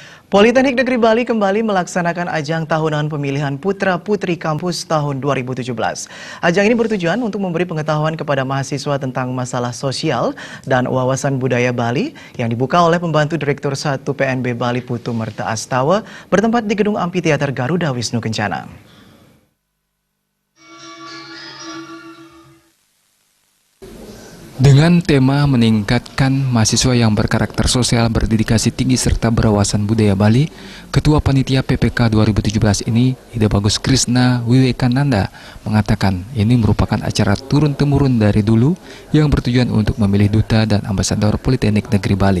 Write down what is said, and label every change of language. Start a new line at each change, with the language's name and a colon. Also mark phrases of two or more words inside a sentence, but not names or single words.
Indonesian: Politeknik Negeri Bali kembali melaksanakan ajang tahunan pemilihan putra-putri kampus tahun 2017. Ajang ini bertujuan untuk memberi pengetahuan kepada mahasiswa tentang masalah sosial dan wawasan budaya Bali yang dibuka oleh pembantu Direktur 1 PNB Bali Putu Merta Astawa bertempat di Gedung Amphitheater Garuda Wisnu Kencana. Dengan tema meningkatkan mahasiswa yang berkarakter sosial, berdedikasi tinggi, serta berwawasan budaya Bali, Ketua Panitia PPK 2017 ini, Ida Bagus Krishna Wiwekananda, mengatakan ini merupakan acara turun-temurun dari dulu yang bertujuan untuk memilih duta dan ambasador Politeknik Negeri Bali.